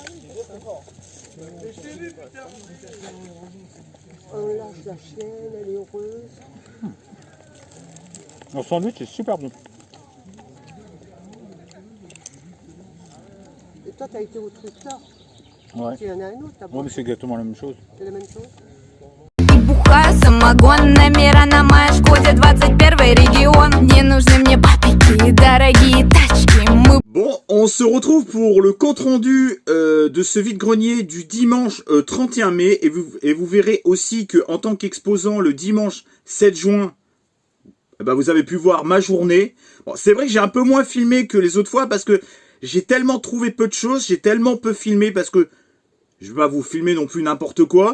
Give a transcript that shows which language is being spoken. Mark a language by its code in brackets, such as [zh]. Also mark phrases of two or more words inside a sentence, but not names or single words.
[fr] On lâche la chienne, elle est heureuse. Le sandwich est super bon. Et toi, t'as été au truc là. Ouais. Il y en a un autre là-bas. Ouais, mais c'est exactement la même chose. C'est la même chose. [ru] Бухаю самогон, номера на моей Шкоде 21 регион. Не нужны мне папики, дорогие тачки. Мы... [fr] Bon, on se retrouve pour le compte-rendu de ce vide-grenier du dimanche 31 mai. Et vous verrez aussi que en tant qu'exposant le dimanche 7 juin, bah, vous avez pu voir ma journée. Bon, c'est vrai que j'ai un peu moins filmé que les autres fois parce que j'ai tellement trouvé peu de choses, j'ai tellement peu filmé parce que je vais pas vous filmer non plus n'importe quoi.